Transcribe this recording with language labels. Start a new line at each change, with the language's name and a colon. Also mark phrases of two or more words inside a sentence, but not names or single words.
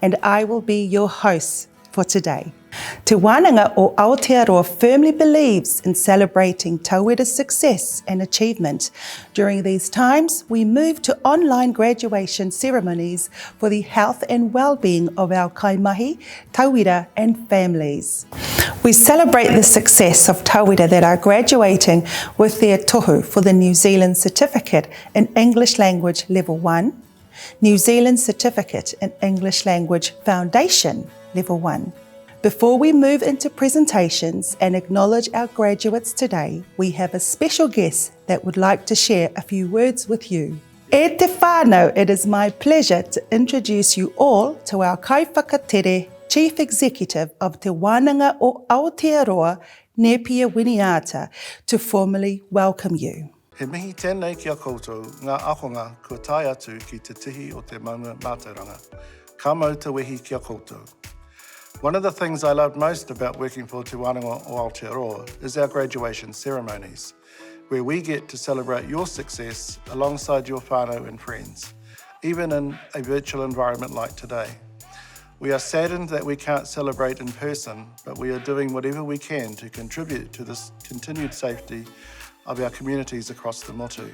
English: and I will be your host for today. Te Wānanga o Aotearoa firmly believes in celebrating tauira's success and achievement. During these times, we move to online graduation ceremonies for the health and well-being of our
Māori: kaimahi, tauira
English: and families. We celebrate the success of tauira that are graduating with their tohu for the New Zealand Certificate in English Language Level 1, New Zealand Certificate in English Language Foundation Level 1. Before we move into presentations and acknowledge our graduates today, we have a special guest that would like to share a few words with you.
Māori: E te whānau,
English: it is my pleasure to introduce you all to our kaiwhakatere Chief Executive of Te Wānanga o Aotearoa, Nepia Winiata, to formally welcome you.
Māori: He mihi tēnei ki a koutou, ngā ahonga kua tai atu ki te tihi o te maunga mātauranga. Ka mau te wehi ki a koutou.
English: One of the things I loved most about working for Te Wānanga o Aotearoa is our graduation ceremonies, where we get to celebrate your success alongside your whānau and friends, even in a virtual environment like today. We are saddened that we can't celebrate in person, but we are doing whatever we can to contribute to this continued safety of our communities across the motu.